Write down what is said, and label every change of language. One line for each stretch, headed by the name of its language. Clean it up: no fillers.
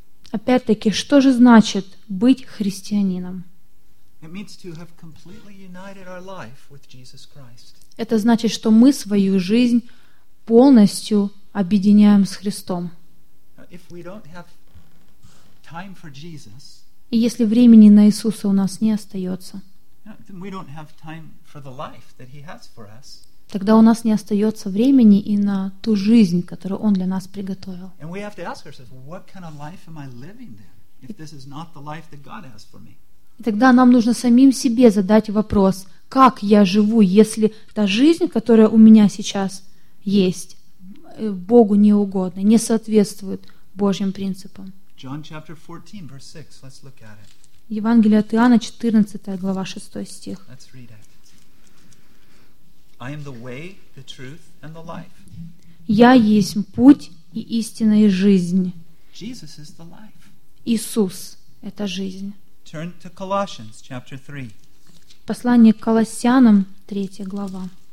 Russian: Опять-таки, что же значит быть христианином?
English: It means to have completely united our life with Jesus Christ.
Russian: Это значит, что мы свою жизнь полностью объединяем с Христом.
English: If we don't have time for Jesus,
Russian: и если времени на Иисуса у нас не остается,
English: then we don't have time for the life that He has for us.
Russian: Тогда у нас не остается времени и на ту жизнь, которую Он для нас приготовил.
English: And we have to ask ourselves, what kind of life am I living then, if this is not the life that God has for me?
Russian: И тогда нам нужно самим себе задать вопрос, как я живу, если та жизнь, которая у меня сейчас есть, Богу не угодна, не соответствует Божьим принципам.
English: John chapter 14, verse 6. Let's look at it.
Russian: Евангелие от Иоанна, 14 глава, 6 стих.
English: Let's read it. I am the way, the truth, and the life.
Russian: Я есть путь и истина и жизнь.
English: Jesus is the life.
Russian: Иисус – это жизнь.
English: Turn to Colossians chapter 3.
Russian: Послание к Колоссянам, 3 глава.